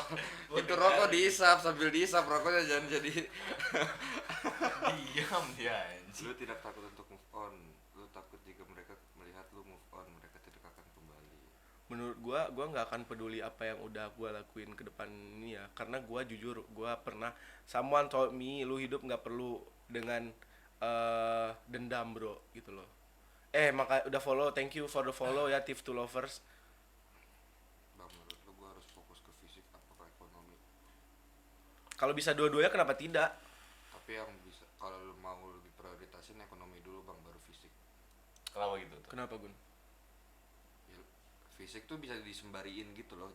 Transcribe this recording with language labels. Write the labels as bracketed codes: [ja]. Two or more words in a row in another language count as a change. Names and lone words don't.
[id] Itu rokok diisap, sambil diisap rokoknya jangan jadi. Diam dia anjing. Lu tidak takut untuk [en] move on. [id] Lu takut jika mereka melihat lu [en] move on, [id] mereka tidak akan kembali. Menurut gua nggak akan peduli apa yang udah gua lakuin ke depan ini ya, karena gua jujur gua pernah [en] someone told me [id] lu hidup nggak perlu dengan dendam bro gitu loh. Maka udah follow, [en] thank you for the follow [id] ya Tiff to lovers. Bang, menurut lu gua harus fokus ke fisik apa ke ekonomi? Kalau bisa dua-duanya kenapa tidak? Tapi yang bisa, kalau lu mau lebih prioritasin ekonomi dulu bang, baru fisik. Kenapa gitu tuh? Kenapa Gun? Ya, fisik tuh bisa disembariin gitu loh.